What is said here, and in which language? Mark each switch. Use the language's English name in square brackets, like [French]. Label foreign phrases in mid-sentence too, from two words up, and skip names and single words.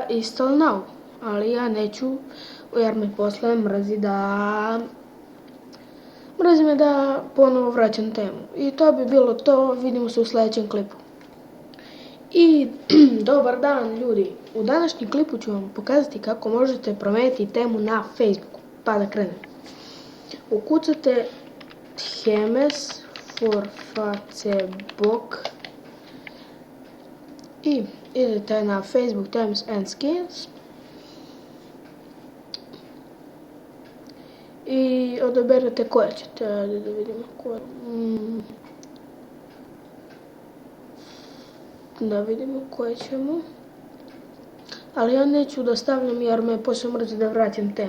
[English] install now, [Serbian] ali ja neću jer me posle mrzi me da ponovo vraćam temu. I to bi bilo to, vidimo se u sljedećem klipu. I dobar dan ljudi, u današnjem klipu ću vam pokazati kako možete promijeniti temu na Facebooku. Pa da krenem. Ukucate [English] themes for Facebook [Serbian] i idete na Facebook Themes and Skins i odaberete koje ćete, ajde da vidimo koje. Da vidimo koje ćemo, ali ja neću da stavljam jer me posle mrzi da vraćam temu.